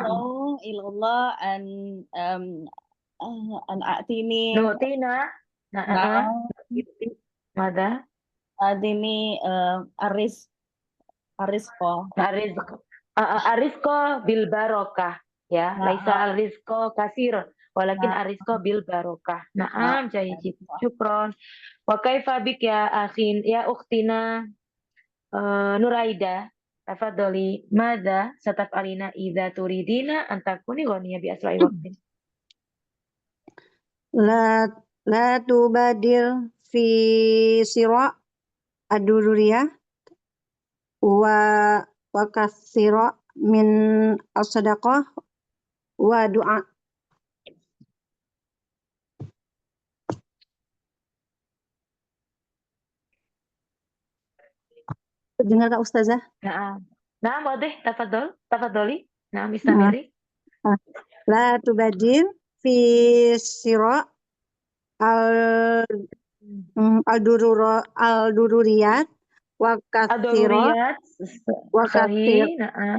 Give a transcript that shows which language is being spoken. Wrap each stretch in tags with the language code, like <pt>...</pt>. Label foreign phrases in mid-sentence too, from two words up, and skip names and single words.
<ar>وسأدعو إلى الله أن أعطيني نعطينا نعم ماذا؟ أعطيني الرزق الرزق الرزق بالبركة يا ليس الرزق كثير ولكن الرزق بالبركة. نعم جيد. شكرا. وكيف بك يا أخي يا أختنا Nuraida. تفضلي ماذا ستفعلين إذا تريدين أن تكوني غنية بأسرع وقت. لا تبادر في سرا الضرورية وكثيرا من الصدقة والدعاء.</ar> <ms>Dengar tak Ustazah?</ms> <ar>نعم. نعم واضح تفضلي. نعم استمري. لا تبادر في سرا الضروريات وكثيرا صحيح. نعم.</ar>